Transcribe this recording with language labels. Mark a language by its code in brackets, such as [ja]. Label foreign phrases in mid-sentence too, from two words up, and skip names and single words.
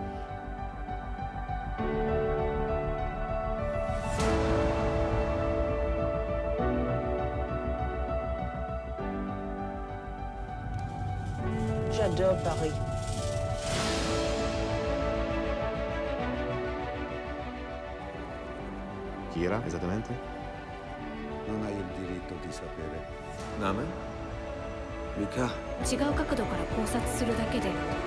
[fr] J'adore Paris. [it] Chi era esattamente? Non hai il diritto di sapere. [en] Name? Luca. [ja] 違う角度から考察するだけで。